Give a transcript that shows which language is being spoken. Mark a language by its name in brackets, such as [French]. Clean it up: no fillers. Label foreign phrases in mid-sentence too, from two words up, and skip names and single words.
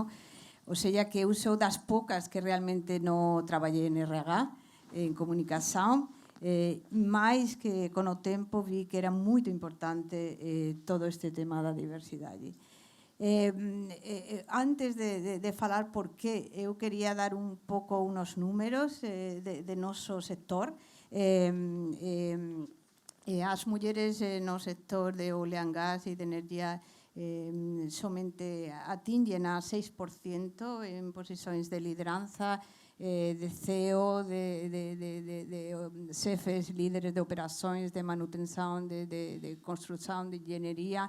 [Portuguese] Ou seja, que eu sou das poucas que realmente não trabalhei em RH, em comunicação, mas que, com o tempo, vi que era muito importante todo este tema da diversidade. Antes de falar por qué, [Galician] eu quería dar un pouco unos números de noso sector. As mulleres no sector de [English] oil and gas [Galician] e de energía somente atinguen a 6% en posicións de lideranza, de CEO, de xefes, líderes de operações, de manutenção, de construção, de engenharia.